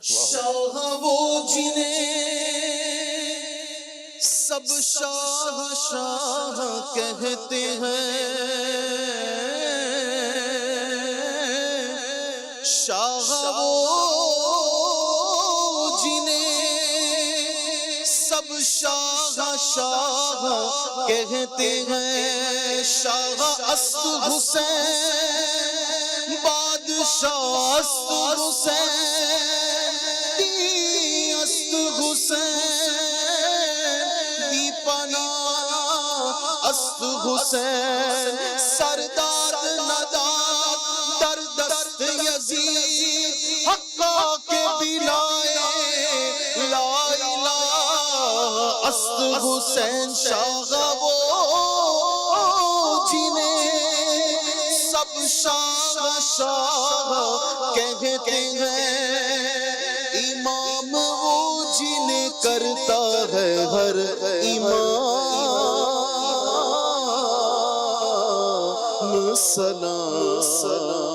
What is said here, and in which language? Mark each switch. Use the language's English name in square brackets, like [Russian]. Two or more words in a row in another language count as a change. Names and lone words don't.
[Urdu] شاہ وہ جنہیں سب شاہ شاہ کہتے ہیں, شاہ وہ جنہیں سب شاہ شاہ کہتے ہیں. [Persian] شاہ است حسین, بادشاہ است حسین, است حسین, دی پناہ است حسین, سردار نداد در دست یزید, حقا کے بلائے لا الہ است حسین. [Urdu] شاہ وہ جنہیں سب شاہ شاہ کہتے ہیں, امام وہ جنہیں کرتا ہے ہر امام سلام.